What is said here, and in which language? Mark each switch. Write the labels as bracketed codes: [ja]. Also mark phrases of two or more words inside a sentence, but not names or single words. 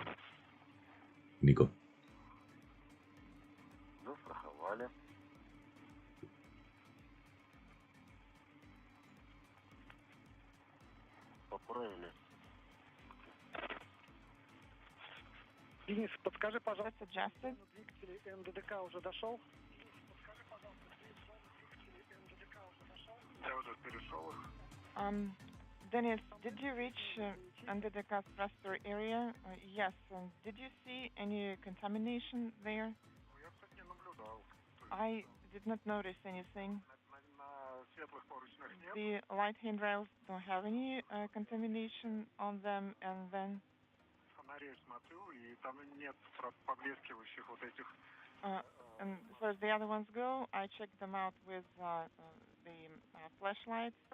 [ru] Nico. Денис, подскажи, пожалуйста, двигатель НДДК уже дошел? Я уже перешел. [en] Dennis, did you reach NDDK thruster area? Yes. Did you see any contamination there? I did not notice anything. The light handrails don't have any contamination on them, and then And as far as the other ones go, I checked them out with the flashlight.